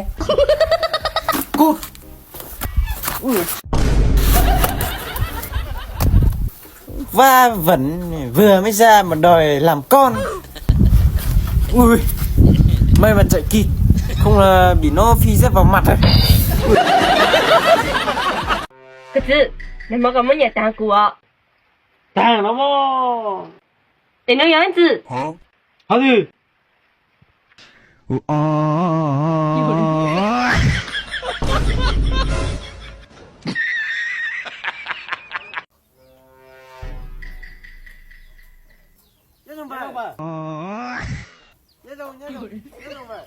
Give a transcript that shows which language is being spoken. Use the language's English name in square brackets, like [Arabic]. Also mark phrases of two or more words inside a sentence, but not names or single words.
[Vietnamese] Cút. Va vẩn vừa mới ra mà đòi làm con. Ui, may mà chạy kịp, không là bị nó phi dép vào mặt rồi. [Chinese] 可是你们干嘛也打鼓啊？打了么？你那样子，好的。 [Vietnamese] Nhớ không vậy? Nhớ đâu, nhớ đâu, nhớ đâu vậy?